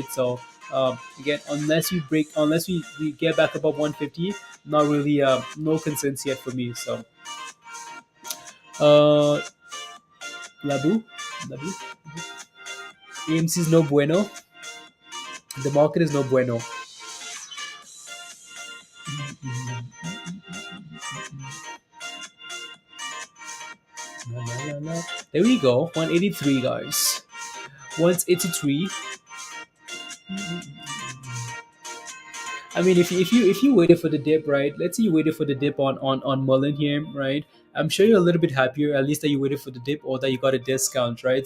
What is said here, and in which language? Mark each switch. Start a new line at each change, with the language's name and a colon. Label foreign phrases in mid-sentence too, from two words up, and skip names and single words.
English: So again, unless we get back above 150, not really, no concerns yet for me. So, uh, Labu, Labu. AMC is
Spanish: no bueno.
English: The market is
Spanish: no bueno. La, la, la, la.
English: There we go. 183, guys. 183. I mean, if you waited for the dip, right? Let's say you waited for the dip on Mullen here, right? I'm sure you're a little bit happier, at least that you waited for the dip or that you got a discount, right?